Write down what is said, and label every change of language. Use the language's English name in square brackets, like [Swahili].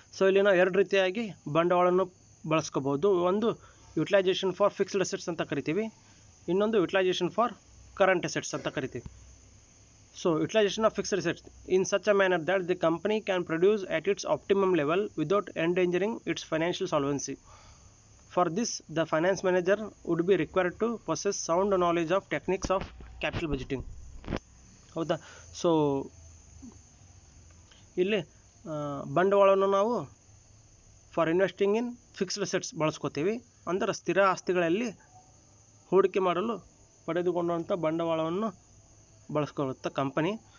[Kannada] So ಇಲ್ಲಿ ನಾವು ಎರಡು ರೀತಿಯಾಗಿ ಬಂಡವಾಳವನ್ನು ಬಳಸ್ಕೋಬೋದು. ಒಂದು ಯುಟಿಲೈಸೇಷನ್ ಫಾರ್ ಫಿಕ್ಸ್ಡ್ ಅಸೆಟ್ಸ್ ಅಂತ ಕರಿತೀವಿ, ಇನ್ನೊಂದು ಯುಟಿಲೈಸೇಷನ್ ಫಾರ್ ಕರೆಂಟ್ ಅಸೆಟ್ಸ್ ಅಂತ ಕರಿತೀವಿ. [English] So utilisation of fixed assets in such a manner that the company can produce at its optimum level without endangering its financial solvency. For this, the finance manager would be required to possess sound knowledge of techniques of capital budgeting, ಹೌದಾ. [Kannada] So ಇಲ್ಲಿ ಬಂಡವಾಳವನ್ನು ನಾವು [English] for investing in fixed assets [Kannada] ಬಳಸ್ಕೋತೀವಿ. ಅಂದರೆ ಸ್ಥಿರ ಆಸ್ತಿಗಳಲ್ಲಿ ಹೂಡಿಕೆ ಮಾಡಲು ಪಡೆದುಕೊಂಡಂಥ ಬಂಡವಾಳವನ್ನು ಬಳಸ್ಕೊಳ್ಳುತ್ತೆ company.